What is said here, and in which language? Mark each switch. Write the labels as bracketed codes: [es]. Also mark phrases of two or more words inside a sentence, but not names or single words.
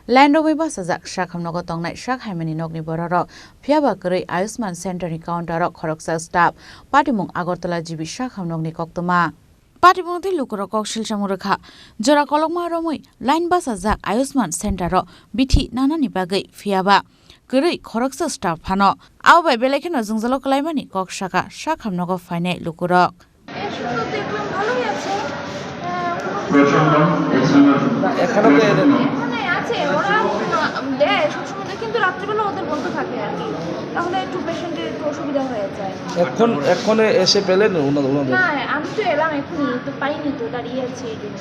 [trp] Landowi basajak shakhamnogo tongnai shakhaimani nokni borarok phiaba koroi Ayushman Center ni counterok khoroksa staff patimung Agartala jibi shakhamnokni koktoma patimungti lukorok koksil samurokha jora kolokma romoi line basajak Ayushman Center ro bithi nanani bagai phiaba koroi khoroksa staff phano abai belekeno jungjalo klaimani kokshaka shakhamnogo phainai lukorok [bn] কিন্তু রাত্রিবেলা ওদের বন্ধ থাকে আর কি, তাহলে একটু পেশেন্টের একটু অসুবিধা হয়ে যায়। এখন এসে পেলেন ওনাদের? না, আমি তো এলাম এখনই, তো পাইনি, তো দাঁড়িয়ে আছি এই জন্য।